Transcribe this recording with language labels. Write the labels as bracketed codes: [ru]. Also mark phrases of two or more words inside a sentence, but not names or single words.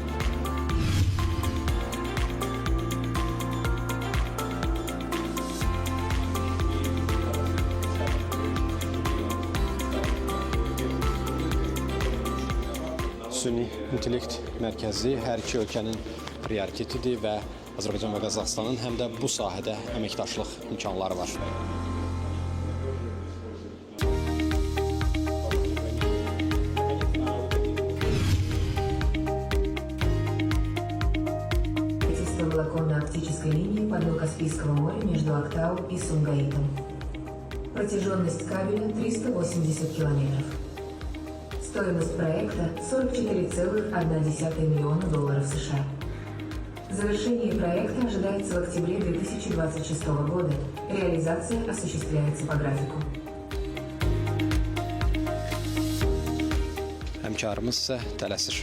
[az] Süni İntellekt Mərkəzi hər iki ölkənin prioritetidir və Azərbaycan və Qazaxıstanın həm də bu sahədə əməkdaşlıq imkanları var. [ru] Волоконно-оптической линии по дну Каспийского моря между Актау и Сумгаитом. Протяженность кабеля 380 километров. Стоимость проекта $44,1 миллиона США. Завершение проекта ожидается в октябре 2026 года. Реализация осуществляется по графику. [az] Həmkarımız isə tələsir.